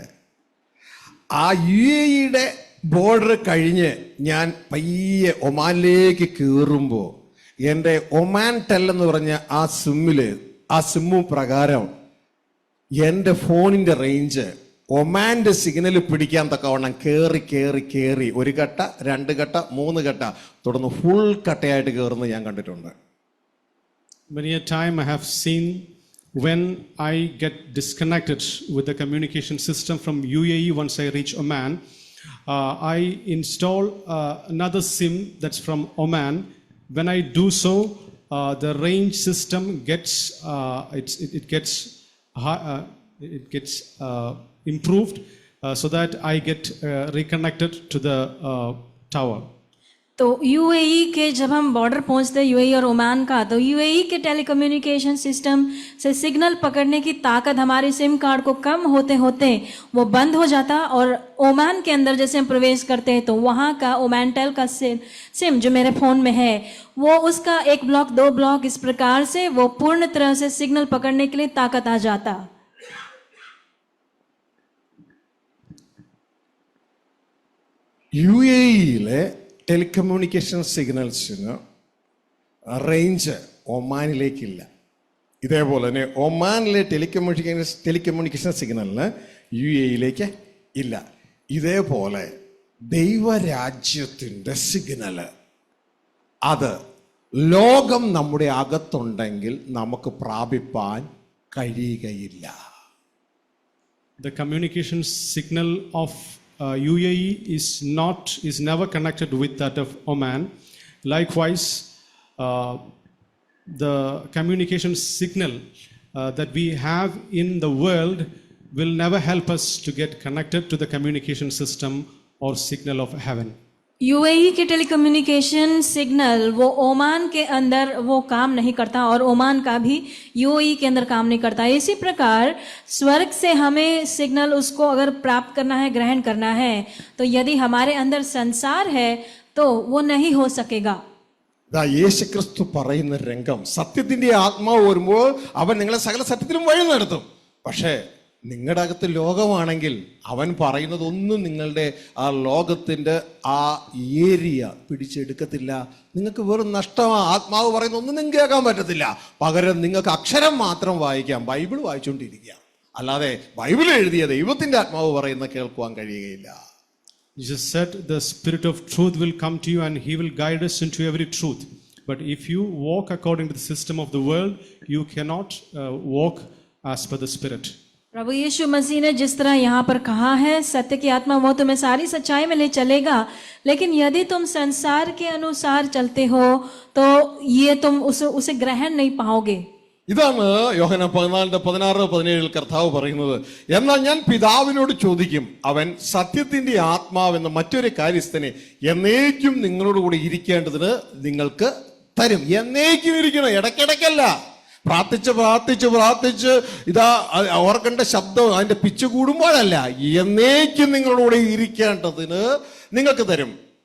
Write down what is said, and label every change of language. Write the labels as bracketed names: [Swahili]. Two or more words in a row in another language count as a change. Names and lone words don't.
[Malayalam] ആ UAE ബോർഡർ കഴിഞ്ഞ് ഞാൻ പയ്യെ ഒമാനിലേക്ക് കയറുമ്പോൾ എൻ്റെ ഒമാൻ ടെൽ എന്ന് പറഞ്ഞ ആ സിമ്മു പ്രകാരം എൻ്റെ ഫോണിൻ്റെ റേഞ്ച് ഒമാൻ്റെ സിഗ്നൽ പിടിക്കാൻ തക്കവണ്ണം കയറി 1 ഘട്ട 2 ഘട്ട 3 ഘട്ട തുടർന്ന് ഫുൾ കട്ടയായിട്ട് കയറുന്നത് ഞാൻ കണ്ടിട്ടുണ്ട്. [English] Many a time I have seen when I get disconnected with the communication system from UAE once I reach Oman, I install another SIM that's from Oman. When I do so, the range system gets improved so that I get reconnected to the tower. [Hindi] तो UAE के जब हम बॉर्डर पहुंचते हैं UAE और ओमान का, तो UAE के [English] telecommunication system [Hindi] से सिग्नल पकड़ने की ताकत हमारे [English] SIM card [Hindi] को कम होते होते वो बंद हो जाता. और ओमान के अंदर जैसे हम प्रवेश करते हैं तो वहाँ का ओमान टेल का सिम जो मेरे फ़ोन में है, वो उसका 1 ब्लॉक 2 ब्लॉक इस प्रकार से वो पूर्ण तरह से सिग्नल पकड़ने के लिए ताकत आ जाता. [Malayalam] UAE [English] telecommunication signals [Malayalam] റേഞ്ച് ഒമാനിലേക്കില്ല. ഇതേപോലെ തന്നെ ഒമാനിലെ [English] telecommunication signal [Malayalam] UAE ഇല്ല. ഇതേപോലെ ദൈവരാജ്യത്തിൻ്റെ സിഗ്നല് അത് ലോകം നമ്മുടെ അകത്തുണ്ടെങ്കിൽ നമുക്ക് പ്രാപിപ്പാൻ കഴിയുകയില്ല. [English] The communication signal of UAE is never connected with that of Oman. Likewise, the communication signal that we have in the world will never help us to get connected to the communication system or signal of heaven. [Hindi] UAE के [English] telecommunication signal [Hindi] वो ओमान के अंदर वो काम नहीं करता और ओमान का भी UAE के अंदर काम नहीं करता. इसी प्रकार स्वर्ग से हमें सिग्नल उसको अगर प्राप्त करना है, ग्रहण करना है, तो यदि हमारे अंदर संसार है तो वो नहीं हो सकेगा. [Malayalam] യേശുക്രിസ്തു പറയുന്ന രംഗം, സത്യത്തിന്റെ ആത്മാവ് വരുമ്പോൾ അവൻ നിങ്ങളെ സകല സത്യത്തിലും വഴി നടത്തും. പക്ഷേ നിങ്ങളുടെ അകത്ത് ലോകമാണെങ്കിൽ അവൻ പറയുന്നതൊന്നും നിങ്ങളുടെ ആ ലോകത്തിൻ്റെ ആ ഏരിയ പിടിച്ചെടുക്കത്തില്ല. നിങ്ങൾക്ക് വെറും നഷ്ടമാണ്. ആത്മാവ് പറയുന്ന ഒന്നും നിങ്ങൾക്ക് കേൾക്കാൻ പറ്റത്തില്ല. പകരം നിങ്ങൾക്ക് അക്ഷരം മാത്രം വായിക്കാം, ബൈബിൾ വായിച്ചുകൊണ്ടിരിക്കുക. അല്ലാതെ ബൈബിൾ എഴുതിയ ദൈവത്തിൻ്റെ ആത്മാവ് പറയുന്ന കേൾക്കുവാൻ കഴിയുകയില്ല. [English] Jesus said, the Spirit of truth will come to you and He will guide us into every truth. But if you walk according to the system of the world, you cannot walk as per the Spirit. [Hindi] प्रभु यीशु मसीह ने जिस तरह यहाँ पर कहा है, सत्य की आत्मा वो तुम्हें सारी सच्चाई में ले चलेगा, लेकिन यदि तुम संसार के अनुसार चलते हो तो ये तुम उसे ग्रहण नहीं पाओगे. [Malayalam] ഇതാണ് യോഹന്നാൻ 14:16-17 കർത്താവ് പറയുന്നത്. എന്നാൽ ഞാൻ പിതാവിനോട് ചോദിക്കും, അവൻ സത്യത്തിന്റെ ആത്മാവെന്ന മറ്റൊരു കാര്യസ്ഥനെ എന്നേക്കും നിങ്ങളോട് കൂടി ഇരിക്കേണ്ടതിന് നിങ്ങൾക്ക് തരും. എന്നേക്കും ഇരിക്കണം, ഇടയ്ക്കിടയ്ക്കല്ല. പ്രാർത്ഥിച്ച് ഇതാ ഓർക്കേണ്ട ശബ്ദം അതിന്റെ പിച്ച് കൂടുമ്പോഴല്ല, എന്നേക്കും നിങ്ങളോട് ഇരിക്കേണ്ടതിന് നിങ്ങൾക്ക് തരും.